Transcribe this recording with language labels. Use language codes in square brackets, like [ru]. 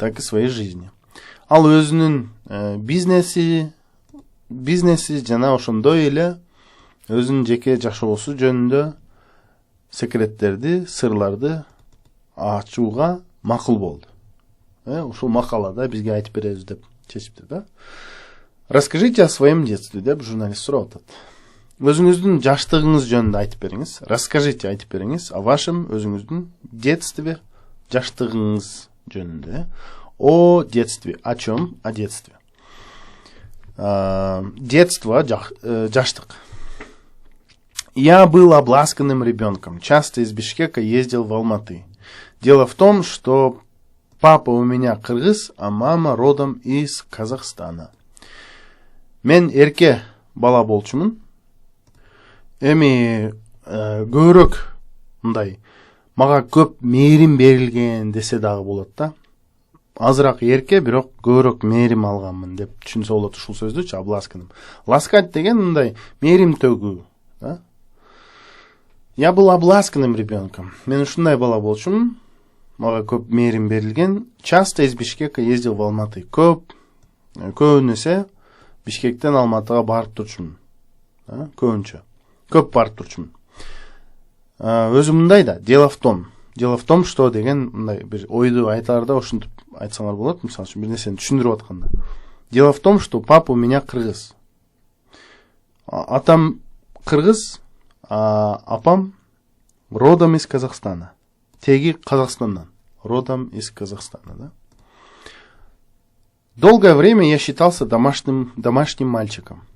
[ky] Ал өзүнүн бизнеси жана ошондой эле өзүнүн жеке жашоосу жөнүндө секреттерди, сырларды ачууга макул болду. Ушул макалада бизге айтып беребиз деп чечиптир да. [ru] Расскажите о своем детстве [ky] деп журналист сурап атат. Өзүңүздүн жаштыгыңыз жөнүндө айтып бериңиз. Расскажите, айтып бериңиз [ru] о вашем [ky] өзүңүздүн детстве, жаштыгыңыз жөнүндө. [ru] О детстве. О чем? О детстве. Детство, [ky] жаштык. [ru] Я был обласканным ребенком. Часто из Бишкека ездил в Алматы. Дело в том, что папа у меня кыргыз, а мама родом из Казахстана. [ky] Мен эрке бала болчумун. Эми көбүрөөк мындай мага көп мээрим берилген десе дагы болот да. Азыраак эрке, бирок көбүрөөк мээрим алганмын деп түшүнсө болот ушул сөздүчү, обласканым. [ru] Ласкать [ky] деген мындай мээрим төгүү, да? [ru] Я был обласканным ребенком. [ky] Мен ушундай бала болчумун. Мага көп мээрим берилген. [ru] Часто из Бишкека ездил в Алматы. [ky] Көбүнесе Бишкектен Алматыга барып турчумун. Көбүнчө. Көп барып турчумун. Өзү мындай да, [ru] дело в том, что [ky] деген мындай бир ойду айтарда ушинтип айтсаңар болот, мисалы үчүн бир нерсени түшүндүрүп атканда. [ru] Дело в том, что папа у меня кыргыз. [ky] Атам кыргыз, а апам [ru] родом из Казахстана. [ky] Теги Казахстандан. [ru] Родом из Казахстана, [ky] да? [ru] Долгое время я считался домашним мальчиком.